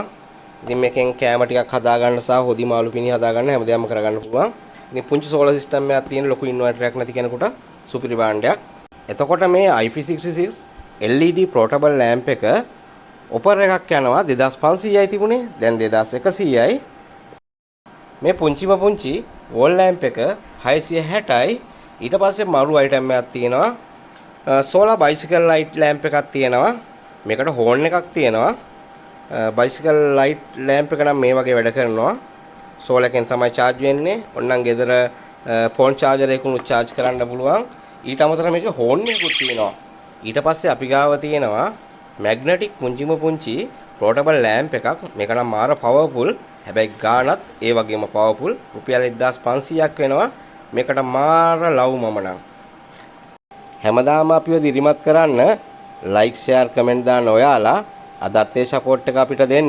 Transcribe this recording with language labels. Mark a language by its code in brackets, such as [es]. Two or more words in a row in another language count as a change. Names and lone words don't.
[si] ඉතින් මේකෙන් කැම ටිකක් හදා ගන්න සහ හොදි මාළු පිණි හදා ගන්න හැමදේම කරගන්න පුළුවන්. ඉතින් පුංචි [en] solar system [si] එකක් තියෙන ලොකු ඉන්වර්ටර් එකක් නැති කෙනෙකුට සුපිරි භාණ්ඩයක්. එතකොට මේ [en] IP66 LED portable lamp [si] එක ඔපර් එකක් යනවා 2500යි තිබුණේ. දැන් 2100යි. මේ පුංචිම පුංචි [en] wall lamp [si] එක 660යි. ඊට පස්සේ මරු අයිටම් එකක් තියෙනවා. [en] solar bicycle light lamp [si] එකක් තියෙනවා. මේකට horn එකක් තියෙනවා. [en] bicycle light lamp [si] එක නම් මේ වගේ වැඩ කරනවා. solar එකෙන් තමයි charge වෙන්නේ. ඔන්නම් ගෙදර [en] phone charger [si] එකකුත් charge කරන්න පුළුවන්. ඊට අමතරව මේකේ horn එකකුත් තියෙනවා. ඊට පස්සේ අපි ගාව තියෙනවා magnetic පුංචිම පුංචි [en] portable lamp [si] එකක්. මේක නම් මාර powerful. හැබැයි ගානත් ඒ වගේම powerful. රුපියල් 1500ක් වෙනවා. මේකට මාර ලව් මම නම්. හැමදාම අපිව දිරිමත් කරන්න [en] like share comment [si] දාන්න ඔයාලා අදත් ඒ support එක අපිට දෙන්න.